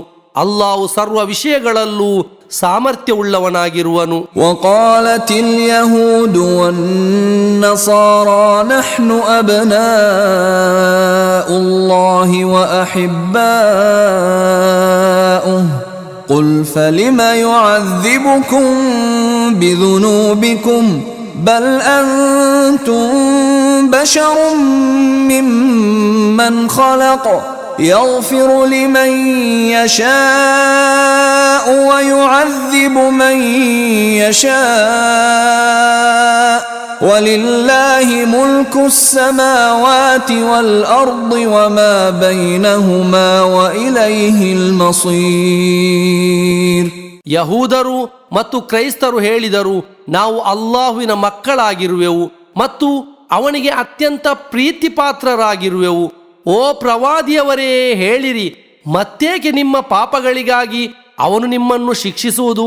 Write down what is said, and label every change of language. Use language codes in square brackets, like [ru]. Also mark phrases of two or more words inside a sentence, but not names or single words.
[kn] ಅಲ್ಲಾಹು ಸರ್ವ ವಿಷಯಗಳಲ್ಲೂ ಸಾಮರ್ಥ್ಯವುಳ್ಳವನಾಗಿರುವನು. [ar] وقالت اليهود والنصارى نحن أبناء الله وأحباؤه قل فلم يعذبكم بذنوبكم بل أنتم بشر ممن خلق يغفر لمن يشاء ويعذب من يشاء ولله ملك السماوات والأرض وما بينهما وإليه المصير. [kn] ಯಹೂದರು ಮತ್ತು ಕ್ರೈಸ್ತರು ಹೇಳಿದರು, ನಾವು ಅಲ್ಲಾಹುವಿನ ಮಕ್ಕಳಾಗಿರುವೆವು ಮತ್ತು ಅವನಿಗೆ ಅತ್ಯಂತ ಪ್ರೀತಿಪಾತ್ರರಾಗಿರುವೆವು. ಓ ಪ್ರವಾದಿಯವರೇ, ಹೇಳಿರಿ, ಮತ್ತೇಕೆ ನಿಮ್ಮ ಪಾಪಗಳಿಗಾಗಿ ಅವನು ನಿಮ್ಮನ್ನು ಶಿಕ್ಷಿಸುವುದು?